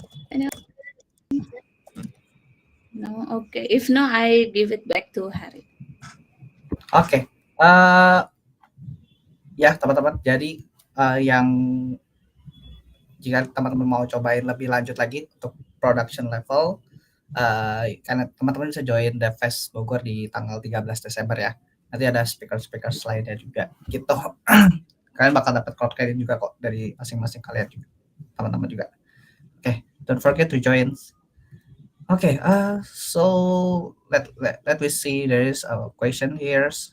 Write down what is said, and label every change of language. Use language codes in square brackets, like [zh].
[en] Any No, okay. If no, I give it back to Harry. [id] Oke. Ya, teman-teman. Jadi yang jika teman-teman mau cobain lebih lanjut lagi untuk production level, karena teman-teman bisa join Devfest Bogor di tanggal 13 Desember ya. Nanti ada speaker-speaker lainnya juga gitu. Kalian bakal dapat cloud credit juga kok dari masing-masing kalian juga, teman-teman juga. [en] Okay, don't forget to join. Okay, so let me see, there is a question here.